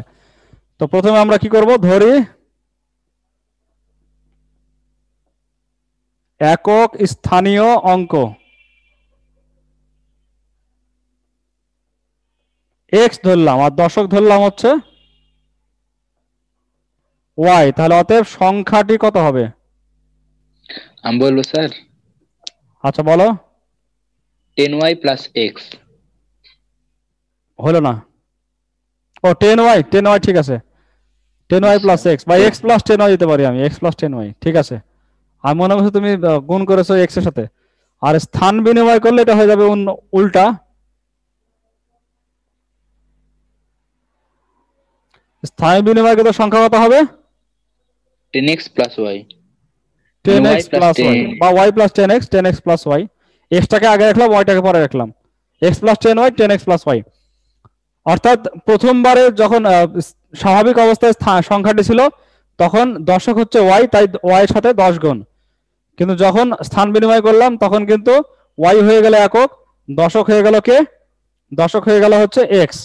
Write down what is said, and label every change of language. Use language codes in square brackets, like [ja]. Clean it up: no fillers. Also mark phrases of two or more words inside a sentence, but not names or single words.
[bn] তো প্রথমে আমরা কি করব, ধরি একক স্থানীয় অঙ্ক x ধরলাম, আর দশক ধরলাম হচ্ছে y। তাহলে অতএব সংখ্যাটি কত হবে? আমি বলবো স্যার, আচ্ছা বলো। 10y plus x। হলো না? ও 10y, ঠিক আছে, 10y plus x বা x plus 10y দিতে পারি আমি, x plus 10y, ঠিক আছে। আমি মনে করছি তুমি গুণ করেছো x এর সাথে, আর স্থান বিনিময় করলে এটা হয়ে যাবে উল্টা। স্থান বিনিময় কত সংখ্যা কত হবে? 10x plus y। 10x plus y বা y plus 10x, 10x plus y। x টাকে আগে রাখলাম, y টাকে পরে রাখলাম, x plus 10y, 10x plus y। অর্থাৎ প্রথমবারে যখন স্বাভাবিক অবস্থায় সংখ্যাটি ছিল, তখন দশক হচ্ছে y, তাই y এর সাথে 10 গুণ। কিন্তু যখন স্থান বিনিময় করলাম তখন কিন্তু ওয়াই হয়ে গেল একক, দশক হয়ে গেল কে, দশক হয়ে গেল হচ্ছে এক্স।